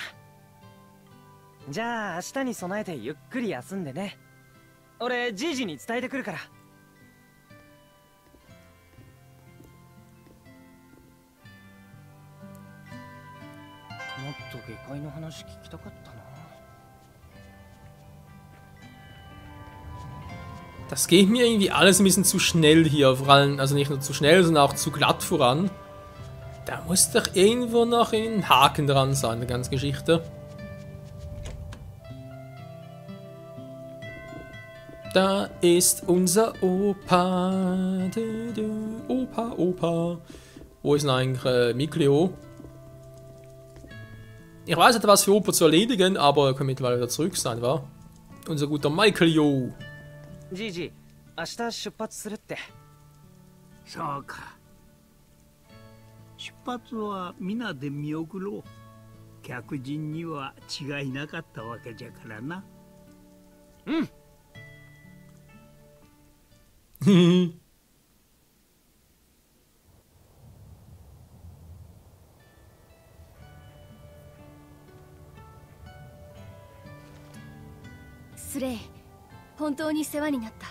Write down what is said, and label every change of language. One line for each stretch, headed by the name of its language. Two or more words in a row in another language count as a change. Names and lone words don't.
Japanese: じゃあ明日に備えてゆっくり休んでね。俺じいじに伝えてくるから。もっと下界の話聞きたかったな。
German: Das geht mir irgendwie alles ein bisschen zu schnell hier, vor allem, also nicht nur zu schnell, sondern auch zu glatt voran. Da muss doch irgendwo noch ein Haken dran sein, der ganzen Geschichte. Da ist unser Opa. Opa, Opa. Wo ist denn eigentlich Mikleo? Ich weiß, er hat was für Opa zu erledigen, aber er kann mittlerweile wieder zurück sein, wa? Unser guter Mikleo.
Japanese: じいじ、明日出発するって。そうか。出発は皆で見送ろう。客人には違いなかったわけじゃからな。うん。スレイ、本当に世話になった。